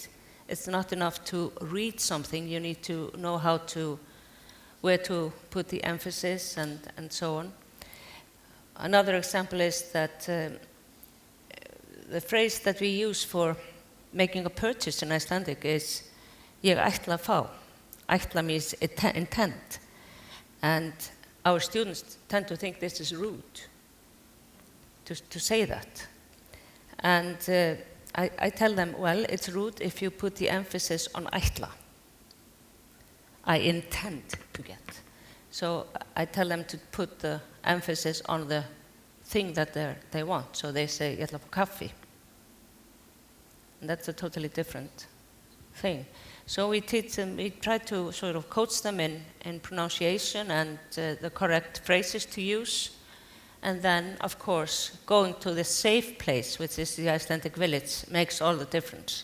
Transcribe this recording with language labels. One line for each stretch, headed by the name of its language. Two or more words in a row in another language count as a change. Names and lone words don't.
English: It's not enough to read something, you need to know where to put the emphasis and so on. Another example is that the phrase that we use for making a purchase in Icelandic is
Icelandic: ég ætla að fá.
English: Ætla means intent. And our students tend to think this is rude to say that. And I tell them, well, it's rude if you put the emphasis on ætla. I intend to get. So I tell them to put the emphasis on the thing that they want. So they say,
Icelandic: ég ætla að fá kaffi.
English: And that's a totally different thing. So we teach them, we try to sort of coach them in pronunciation and the correct phrases to use. And then, of course, going to the safe place, which is the Icelandic Village, makes all the difference.